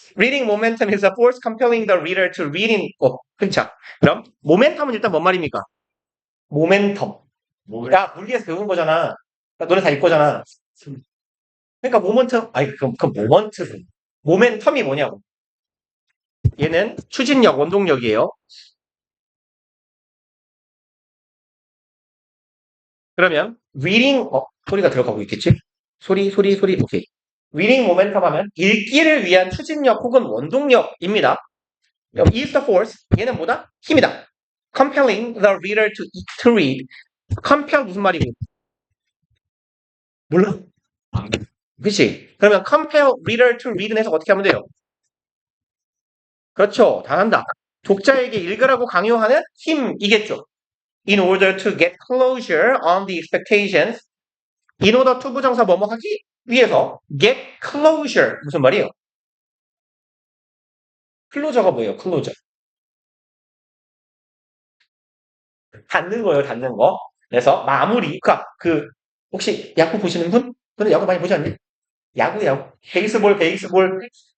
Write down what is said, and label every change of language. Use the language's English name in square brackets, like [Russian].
[English] Reading momentum is a force compelling the reader to read in. [Korean] 자, 그럼 모멘텀은 일단 뭔 말입니까? 모멘텀. 야, 물리에서 배운 거잖아. 너네 다 읽거잖아. 그러니까 모멘텀, 그럼 모멘텀이 뭐냐고. 얘는 추진력, 원동력이에요. 그러면 reading, 소리가 들어가고 있겠지? 소리, 오케이. reading momentum 하면 읽기를 위한 추진력 혹은 원동력입니다. [English] is the force, [Korean] 얘는 뭐다? 힘이다. [English] compelling the reader to read. compel [Korean] 무슨 말이고? 몰라? 그치? 그러면 [English] compel reader to read [Korean] 는 해서 어떻게 하면 돼요? 그렇죠. 다 한다. 독자에게 읽으라고 강요하는 힘이겠죠. [English] In order to get closure on the expectations. In order to [Korean] 부정사 뭐뭐 하기 위해서 [English] get closure [Korean] 무슨 말이에요? 클로저가 뭐예요? 클로저. 닫는 거예요, 닫는 거. 그래서 마무리. 그러니까 그 혹시 야구 보시는 분? 근데 야구 많이 보지 않니? 야구. 베이스볼.